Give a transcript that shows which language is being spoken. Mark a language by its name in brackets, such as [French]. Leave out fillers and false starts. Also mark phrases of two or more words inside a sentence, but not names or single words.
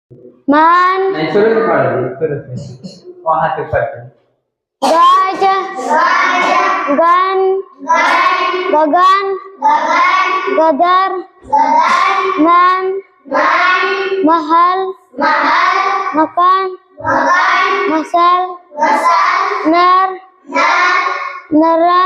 [Hindi] Man. नहीं शुरू से पढ़ ली शुरू से वहाँ से पढ़ते Gaj. Gan. Gagan. Gadar. Man. Mahal. Makan. Masal. Nar. Naram.